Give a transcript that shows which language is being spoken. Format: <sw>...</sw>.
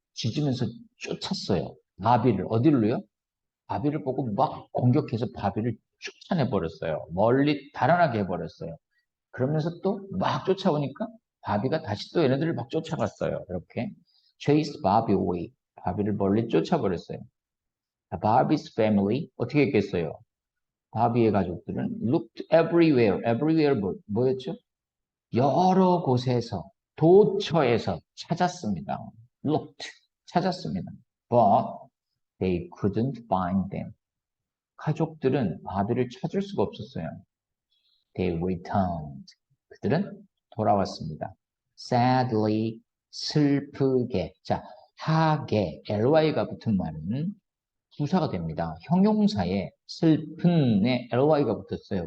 <ko>짖으면서 쫓았어요. 바비를 어디로요? 바비를 보고 막 공격해서 바비를 쫓아내버렸어요. 멀리 달아나게 해버렸어요. 그러면서 또 막 쫓아오니까 바비가 다시 또 얘네들을 막 쫓아갔어요. 이렇게</ko> <en>chase Bobby away.</en> <ko>바비를 멀리 쫓아버렸어요.</ko> <en>Bobby's family</en> <ko>어떻게 했겠어요? 바비의 가족들은</ko> <en>looked everywhere.</en> <ko>everywhere 뭐였죠? 여러 곳에서 도처에서 찾았습니다. looked 찾았습니다.</ko> <en>But they couldn't find them.</en> <ko>가족들은 바비를 찾을 수가 없었어요.</ko> <en>They returned.</en> <ko>그들은 돌아왔습니다.</ko> <en>Sadly,</en> <ko>슬프게. 자, 하게, ly가 붙은 말은 부사가 됩니다. 형용사에 슬픈에 ly가 붙었어요.</ko>